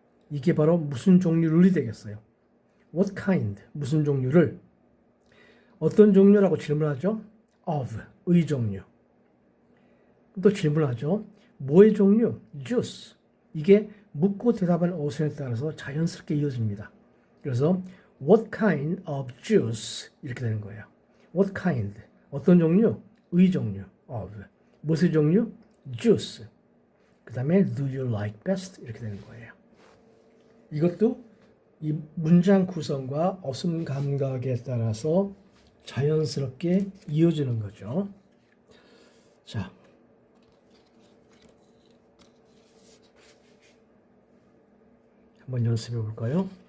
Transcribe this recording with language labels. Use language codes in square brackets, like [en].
[ko] 이게 바로 무슨 종류를 되겠어요. [en] What kind. [ko] 무슨 종류를. 어떤 종류라고 질문하죠? Of. 의 종류. 또 질문하죠. 뭐의 종류? Juice. 이게 묻고 대답하는 어순에 따라서 자연스럽게 이어집니다. 그래서 [en] What kind of juice? [ko] 이렇게 되는 거예요. [en] What kind? [ko] 어떤 종류? 의 종류. Of. 무슨 종류? Juice. 그 다음에 [en] Do you like best? [ko] 이렇게 되는 거예요. 이것도 이 문장 구성과 어순 감각에 따라서 자연스럽게 이어지는 거죠. 자, 한번 연습해 볼까요?